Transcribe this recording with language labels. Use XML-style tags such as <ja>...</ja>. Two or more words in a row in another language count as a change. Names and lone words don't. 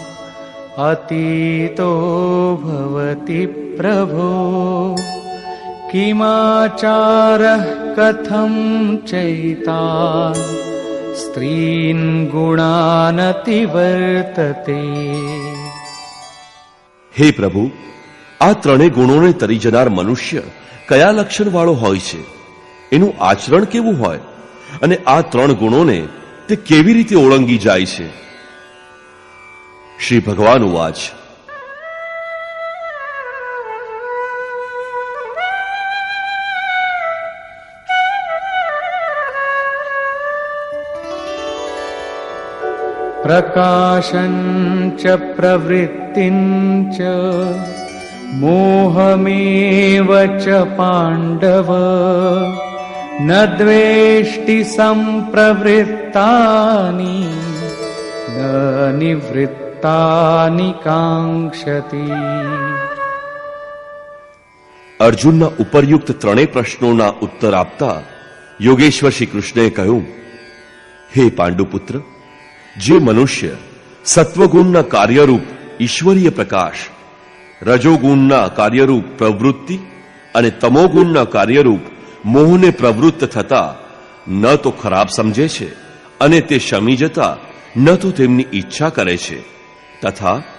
<sa>अतीतो भवति प्रभो किमाचारः कथं चैतान् स्त्रीन् गुणानतिवर्तते.</sa> <gu>હે પ્રભુ, આ 3 ગુણોને તરી જનાર મનુષ્ય કયા લક્ષણ વાળો હોય છે? એનું આચરણ કેવું હોય? અને આ 3 ગુણોને તે કેવી રીતે ઓળંગી જાય છે?</gu> <sa>श्री भगवान उवाच, प्रकाशं च प्रवृत्तिं च मोहमेव च पाण्डव न द्वेष्टि संप्रवृत्तानि न निवृत्तानि काङ्क्षति.</sa> <gu>અર્જુનના ઉપરયુક્ત 3 પ્રશ્નોના ઉત્તર આપતા યોગેશ્વર શ્રી કૃષ્ણએ કહ્યું, હે પાંડુપુત્ર, જે મનુષ્ય સત્વગુણના કાર્યરૂપ ઈશ્વરીય પ્રકાશ, રજોગુણના કાર્યરૂપ પ્રવૃત્તિ અને તમોગુણના કાર્યરૂપ મોહને પ્રવૃત્ત થતા ન તો ખરાબ સમજે છે અને તે શમી જતા ન તો તેમની ઈચ્છા કરે છે, તથા</gu>